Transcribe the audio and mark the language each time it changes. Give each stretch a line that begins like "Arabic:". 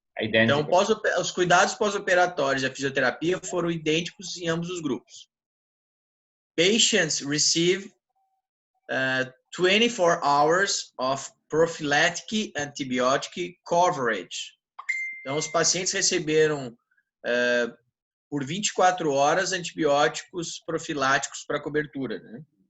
Portuguese: Então, os cuidados pós-operatórios e a fisioterapia foram idênticos em ambos os grupos.
English: Patients receive 24 hours of prophylactic antibiotic coverage.
Portuguese: Então, os pacientes receberam por 24 horas antibióticos profiláticos para cobertura, né?